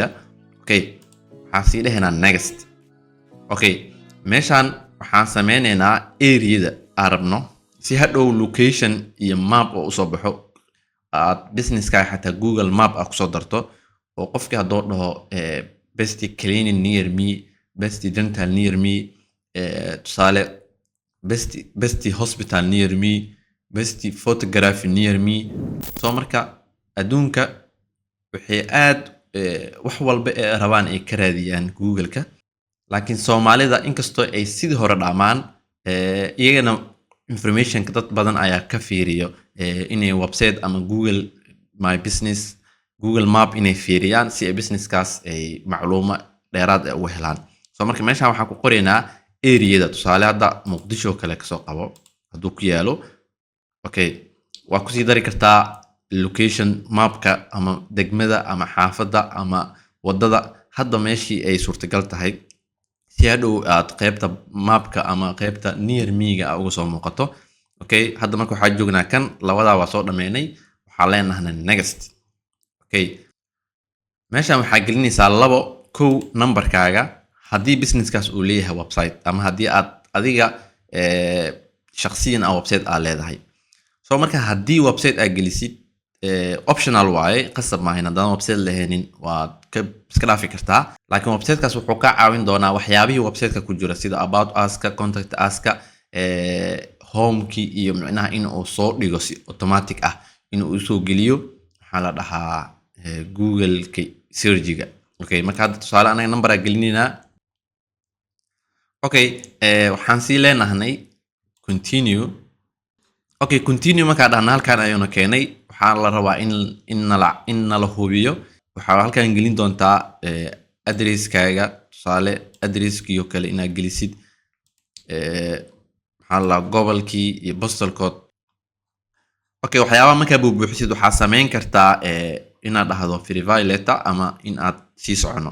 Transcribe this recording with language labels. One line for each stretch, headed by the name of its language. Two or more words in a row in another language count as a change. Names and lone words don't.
Somali: Okay, waxaan sii dhahaynaa next. Okay, meeshaan waxaan sameynaynaa area-da aan rabno si hadhow location iyo map oo usoo baxo aad businesskaaga xataa Google map aad kusoo darto oo qofkii haddoo dhaho
English: best cleaning near me, best dental near me,
Somali: tusaale
English: best hospital near me, best photography near me.
Somali: So marka adduunka waxay aad wax walba ee rabaan ay ka raadiyaan Google-ka laakiin Soomaalida inkastoo ay sidii hore dhaamaan iyagana information-ka dad badan ayaa ka fiiriyo inay website ama Google My Business Google Map inay fiiriyaan si ay businesskaas ay macluumo dheeraad ah uga helaan. So marka meeshaan waxaan ku qoraynaa area-da tusaale hadda Muqdisho kale ka soo qabo hadduu ku yaalo. Okay, waa ku sii dari kartaa location mapka ama degmada ama xaafadda ama wadada hadda meeshii ay suurtagal tahay si hadhow aad qaybta mapka ama qaybta
English: near me-ga
Somali: uga soo muuqato. Okay, hadda marka waxaa joognaa kan labadaa waa soo dhameynay waxaa leenahay next. Okay, meeshaan waxaa gelinaysaa kow numberkaaga haddii businesskaas uu leeyahay website ama haddii aad adiga shakhsiyan ah website aad leedahay. So marka haddii website aad gelisid optional waaye qasab maahan haddaan website lahaynin waad iska dhaafi kartaa laakiin websitekaas wuxuu kaa caawin doonaa waxyaabihii websiteka ku jira sida
English: about us-ka, contact us-ka,
Somali: home-kii iyo micnaha in uu soo dhigo si automatic ah in uu soo geliyo waxaa la dhahaa Google-ka search-ga. Okay, marka hadda tusaale anaga number aan gelinaynaa. Okay, waxaan sii leenahay continue. Okay, continue markaa dhahna halkaan ayuuna keenay waxaa la rabaa in nala hubiyo waxaa halkaan gelin doontaa addresskaaga tusaale addresskiyo kale inaad gelisid maxaa la gobolkii iyo
English: postal code.
Somali: Okay, waxyaabaha markaa buuxisid waxaa sameyn kartaa inaad dhahdo
English: verify letter
Somali: ama in aad sii socono.